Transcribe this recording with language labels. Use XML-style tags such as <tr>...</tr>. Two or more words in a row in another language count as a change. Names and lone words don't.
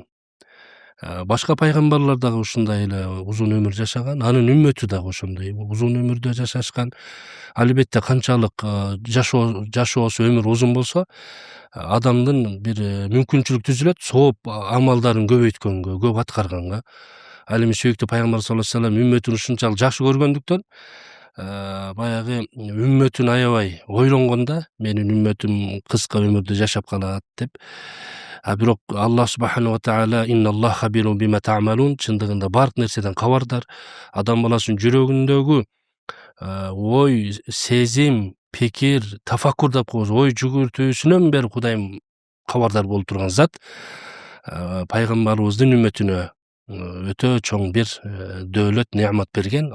<ky>Башка пайгамбарлар дагы ушундай эле узун өмүр жашаган, анын үммөтү дагы ошондой узун өмүрдө жашашкан. Албетте канчалык жашоосу өмүр узун болсо, адамдын бир мүмкүнчүлүк түзүлөт сооп амалдарын көбөйткөнгө, көп аткарганга. Ал эми сүйүктүү пайгамбар</ky> <ar>صلى الله عليه وسلم</ar> <ky>үммөтүн ушунчалык жакшы көргөндүктөн баягы үммөтүн аябай ойлонгондо менин үммөтүм кыска өмүрдө жашап калат деп.</ky> <ar>Бирок الله سبحانه وتعالى إن الله خبير بما تعملون,</ar> <ky>чындыгында бардык нерседен кабардар. Адам баласынын жүрөгүндөгү ой, сезим, пикир, тафаккур деп коебуз, ой жүгүртүүсүнөн бери Кудайым кабардар болуп турган зат. Пайгамбарыбыздын үммөтүнө өтө чоң бир дөөлөт, неамат берген.</ky>